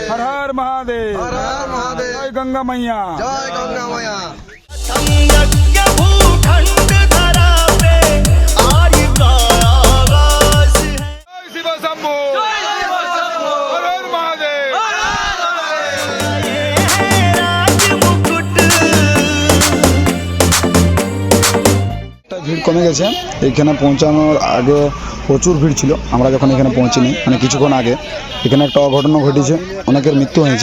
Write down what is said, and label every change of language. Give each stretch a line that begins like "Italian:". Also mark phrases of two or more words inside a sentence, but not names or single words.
Hindi: हर हर महादेव, हर हर महादेव, जय गंगा मैया, जय गंगा मैया। जय शिव शंभू, हर हर महादेव।
Bangla: ভিড় কমে গেছে। এখানে পৌঁছানোর আগে প্রচুর ভিড় ছিল। আমরা যখন এখানে পৌঁছিনি মানে কিছুক্ষণ আগে এখানে একটা অঘটন ঘটেছে, অনেকের মৃত্যু হয়েছে।